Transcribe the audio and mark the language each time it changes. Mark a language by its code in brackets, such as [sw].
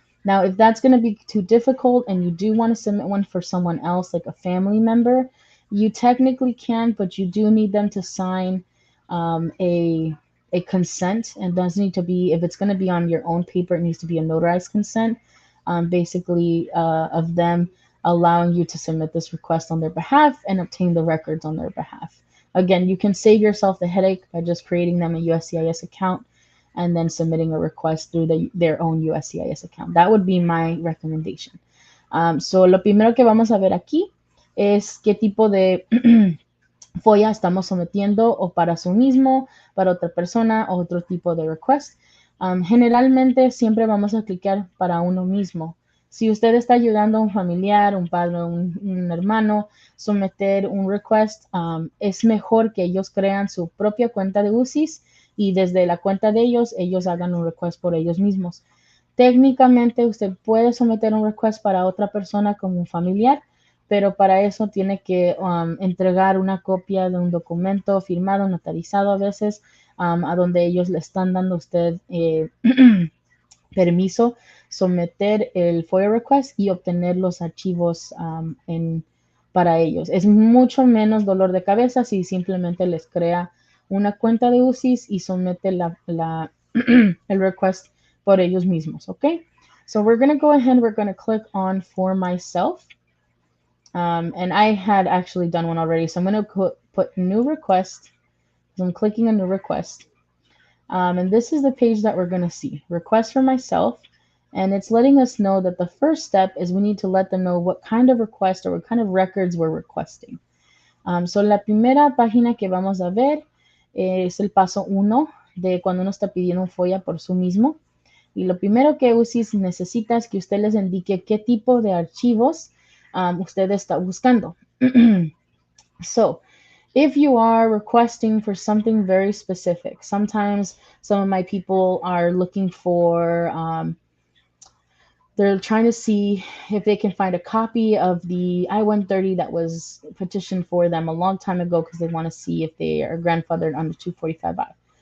[en] Now, if that's going to be too difficult and you do want to submit one for someone else, like a family member, you technically can, but you do need them to sign a consent, and does need to be, if it's going to be on your own paper, it needs to be a notarized consent, basically of them allowing you to submit this request on their behalf and obtain the records on their behalf. Again, you can save yourself the headache by just creating them a USCIS account and then submitting a request through their own USCIS account. That would be my recommendation. [es] So lo primero que vamos a ver aquí es qué tipo de FOIA estamos sometiendo o para su mismo, para otra persona o otro tipo de request. Generalmente siempre vamos a clicar para uno mismo. Si usted está ayudando a un familiar, un padre, un hermano, someter un request, es mejor que ellos crean su propia cuenta de UCIS y desde la cuenta de ellos hagan un request por ellos mismos. Técnicamente usted puede someter un request para otra persona como un familiar, pero para eso tiene que entregar una copia de un documento firmado, notarizado a veces, a donde ellos le están dando a usted permiso, someter el FOIA request y obtener los archivos para ellos. Es mucho menos dolor de cabeza si simplemente les crea una cuenta de UCIS y somete el request por ellos mismos, ¿ok? [en] So we're going to go ahead, we're going to click on For Myself. And I had actually done one already, so I'm going to put New Request. So I'm clicking a New Request. And this is the page that we're going to see, Request for Myself. And it's letting us know that the first step is we need to let them know what kind of request or what kind of records we're requesting. [es] So la primera página que vamos a ver es el paso 1 de cuando uno está pidiendo un FOIA por sí mismo. Y lo primero que UCIS necesita es que usted les indique qué tipo de archivos usted está buscando. [en] So, if you are requesting for something very specific, sometimes some of my people are looking for, they're trying to see if they can find a copy of the I-130 that was petitioned for them a long time ago because they want to see if they are grandfathered under 245I.